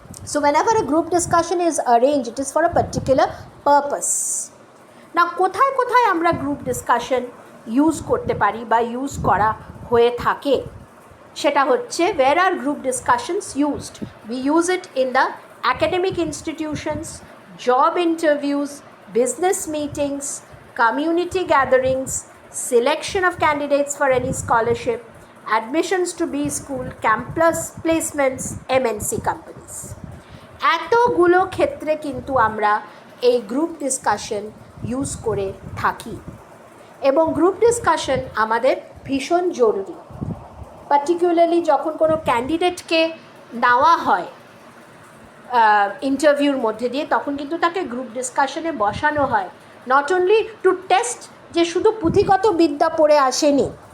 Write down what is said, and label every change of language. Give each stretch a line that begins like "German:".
English: So whenever a group discussion is arranged, it is for a particular purpose.
Bangla: Now কোথায় কোথায় আমরা group discussion use করতে পারি বা ইউজ করা হয়ে থাকে সেটা হচ্ছে,
English: where are group discussions used? We use it in the academic institutions, job interviews, business meetings, community gatherings, selection of candidates for any scholarship, admissions to B school, campus placements, MNC companies.
Bangla: এতগুলো ক্ষেত্রে কিন্তু আমরা এই group discussion use করে থাকি, এবং group discussion আমাদের ভীষণ জরুরি। পার্টিকুলারলি যখন কোনো ক্যান্ডিডেটকে নেওয়া হয় ইন্টারভিউর মধ্যে দিয়ে, তখন কিন্তু তাকে গ্রুপ ডিসকাশনে বসানো হয়,
English: not only to test
Bangla: যে শুধু পুঁথিগত বিদ্যা পড়ে আসেনি।